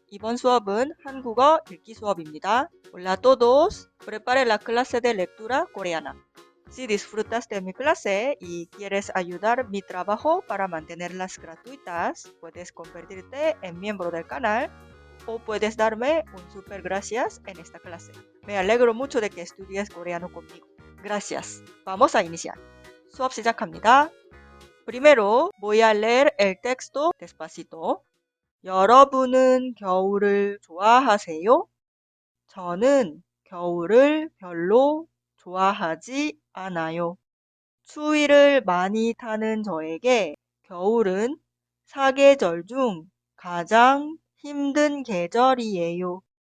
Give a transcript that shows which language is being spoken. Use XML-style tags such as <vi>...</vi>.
<ko>이번 수업은 한국어 읽기 수업입니다.</ko> <es>Hola a todos. Prepare la clase de lectura coreana. Si disfrutas de mi clase y quieres ayudar mi trabajo para mantenerlas gratuitas, puedes convertirte en miembro del canal o puedes darme un super gracias en esta clase. Me alegro mucho de que estudies coreano conmigo. Gracias. Vamos a iniciar.</es> <ko>수업 시작합니다.</ko> <es>Primero voy a leer el texto despacito.</es> <ko>여러분은 겨울을 좋아하세요? 저는 겨울을 별로 좋아하지 않아요. 추위를 많이 타는 저에게 겨울은 사계절 중 가장 힘든 계절이에요.</ko>